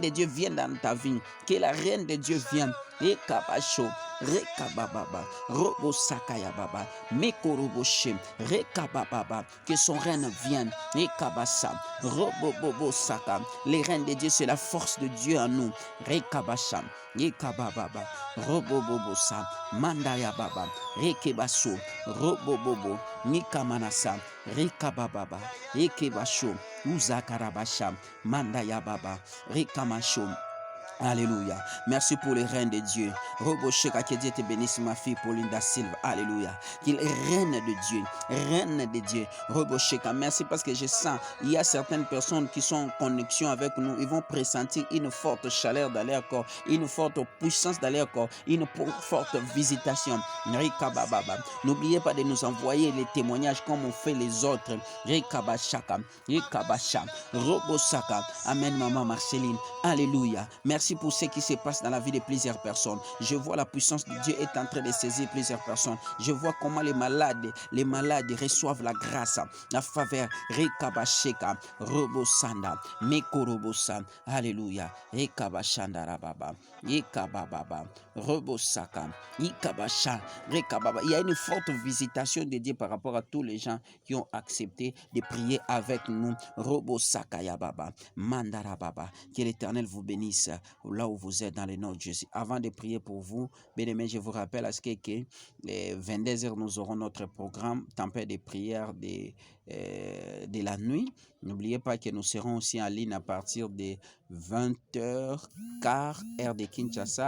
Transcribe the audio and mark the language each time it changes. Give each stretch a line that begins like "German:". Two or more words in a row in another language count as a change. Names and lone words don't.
French: de Dieu vienne dans ta vie, que la reine de Dieu vienne, et Kabacho, Rekabababa, Robo Sakaya Baba, Mekoroboshe, Rekabababa, que son règne vienne, Rekabasa, Robo Bobo Saka, les reines de Dieu, c'est la force de Dieu en nous, Rekabasha, Rekabababa, Robo Bobo Sa, Mandaya Baba, Rekebaso, Robo Bobo, Nikamanasa, Rekabababa, Rekebasho, Uzakarabasha, Mandaya Baba, Rekamasho, Alléluia. Merci pour le règne de Dieu. Robosheka, que Dieu te bénisse, ma fille Pauline da Silva. Alléluia. Qu'il règne de Dieu. Règne de Dieu. Robosheka, merci parce que je sens, il y a certaines personnes qui sont en connexion avec nous. Ils vont pressentir une forte chaleur dans leur corps, une forte puissance dans leur corps, une forte visitation. Rikabababa. N'oubliez pas de nous envoyer les témoignages comme on fait les autres. Rikabashaka. Rikabasha. Robosaka. Amen, maman Marceline. Alléluia. Merci pour ce qui se passe dans la vie de plusieurs personnes. Je vois la puissance de Dieu est en train de saisir plusieurs personnes. Je vois comment les malades reçoivent la grâce, la faveur. Rekabasheka, Robosanda, Mekorobosan. Alléluia. Rekabashanda rababa. Yekabababa. Robosaka. Ikabasha. Rekababa. Il y a une forte visitation de Dieu par rapport à tous les gens qui ont accepté de prier avec nous. Robosaka Yababa. Mandarababa. Que l'Éternel vous bénisse là où vous êtes dans le nom de Jésus. Avant de prier pour vous, bien-aimés, je vous rappelle à ce que 22h, nous aurons notre programme Tempête de prière de la nuit. N'oubliez pas que nous serons aussi en ligne à partir de 20h15 heure de Kinshasa.